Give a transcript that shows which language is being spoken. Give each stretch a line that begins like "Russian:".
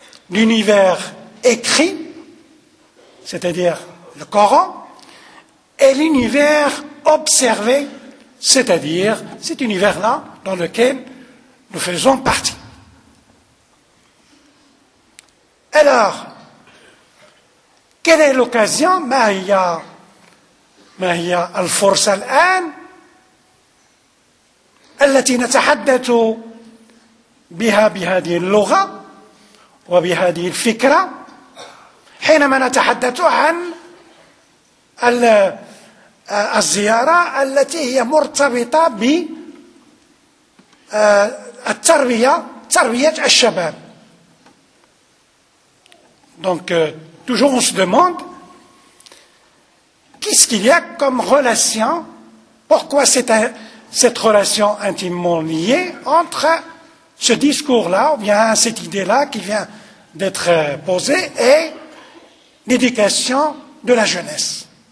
French: L'univers écrit, c'est-à-dire le Coran, et l'univers observé, c'est-à-dire cet univers-là dans lequel nous faisons partie. Alors, quelle est l'occasion,
Arabic: ma hiya al-fursa al-an, التي نتحدث بها بهذه اللغة وبهذه الفكرة حينما نتحدث عن الزيارة التي هي مرتبطة بالتربية تربية الشباب.
French: Donc toujours on se demande qu'est-ce qu'il y a comme relation, pourquoi cette relation intimement liée entre ce discours-là, ou bien cette idée-là qui vient d'être posée, et l'éducation de la jeunesse.